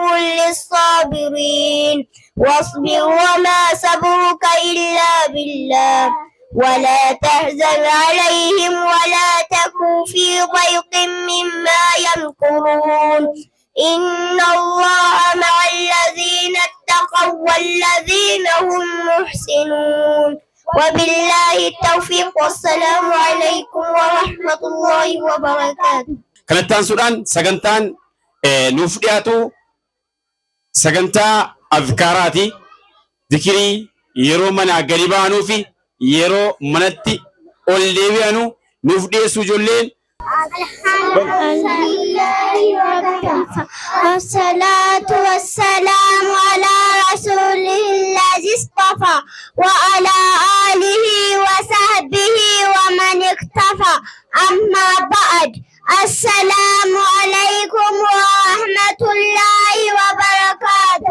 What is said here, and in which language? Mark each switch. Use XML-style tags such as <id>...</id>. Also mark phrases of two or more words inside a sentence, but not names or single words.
<ar>للصابرين واصبر وما صبرك إلا بالله ولا تحزن عليهم ولا تكن في ضيق مما يمكرون إن الله مع الذين اتقوا والذين هم محسنون وبالله التوفيق والسلام عليكم ورحمة الله وبركاته.</ar> <om>kanattaan suudhaan sagantaan nuuf dhiyaatu sagantaa azkaaraati. Zikirii yeroo mana gadi baanuu fi yeroo manatti ol deebi'anu nuuf dhiyeessu ijoolleen.</om> <ar>والصلاة والسلام على رسوله الذي اصطفى وعلى آله وصحبه ومن اكتفى أما بعد السلام عليكم ورحمة الله وبركاته.</ar>